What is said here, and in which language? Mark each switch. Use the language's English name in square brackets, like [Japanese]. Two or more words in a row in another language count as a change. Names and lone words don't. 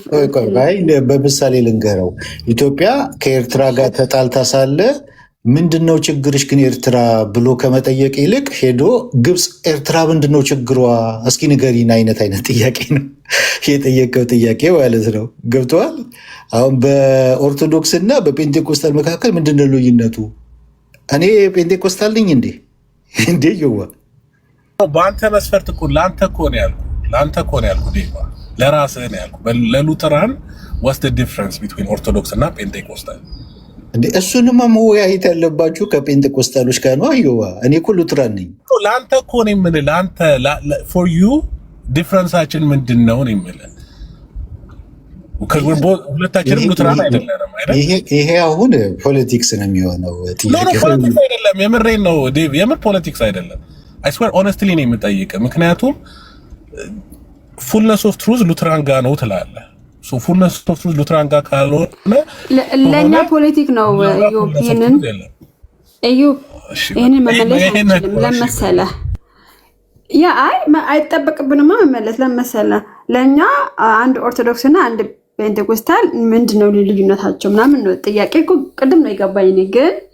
[Amharic] በምሳሌ ልንገረው። ኢትዮጵያ ከኤርትራ ጋር ተጣልታ ሳለ ምንድን ነው ችግርሽ ግን ኤርትራ ብሎ ከመጠየቅ ይልቅ ሄዶ ግብፅ ኤርትራ ምንድን ነው ችግሯ እስኪ ንገሪን አይነት ጥያቄ ነው የጠየቀው ጥያቄ ማለት ነው። ገብተዋል? አሁን በኦርቶዶክስ እና በፔንቴኮስታል መካከል ምንድን ነው ልዩነቱ? እኔ ፔንቴኮስታል ነኝ እንዴ ይዋ በአንተ መስፈርት እኮ ለአንተ እኮ ነው ያልኩ ዴቫ፣ ለራስህ ነው ያልኩ። ለሉተራን [English] what's the difference between [Amharic] ኦርቶዶክስ እና ፔንቴኮስታል? እሱንማ መወያየት ያለባችሁ ከፔንቴኮስታሎች ጋር ነው። አይዋ እኔ እኮ ሉተራን ነኝ። ለአንተ እኮ ነው የምልህ፣ ለአንተ [English] for you [Amharic] ዲፍረንሳችን ምንድን ነው ነው የምልህ። ሁለታችንም ሉተራን አይደለም አይደል? ይሄ አሁን ፖለቲክስ ነው የሚሆነው ጥያቄ። ፖለቲክስ አይደለም፣ የምሬን ነው ዴቭ፣ የምር ፖለቲክስ አይደለም። [English] I swear honestly [Amharic] ነው የምጠይቅህ። ምክንያቱም [English] fullness of truth [Amharic] ሉተራን ጋር ነው ትላለህ። ሶ [English] fullness of truth [Amharic] ሉተራን ጋር ካልሆነ ለኛ ፖለቲክ ነው። ይሄንን መመለስ ለመሰለህ አይጠበቅብንማ መመለስ ለመሰለህ። ለኛ አንድ ኦርቶዶክስ እና አንድ ፔንቴኮስታል ምንድነው ልዩነታቸው ምናምን ነው ጥያቄ እኮ ቅድም ነው የገባኝ። እኔ ግን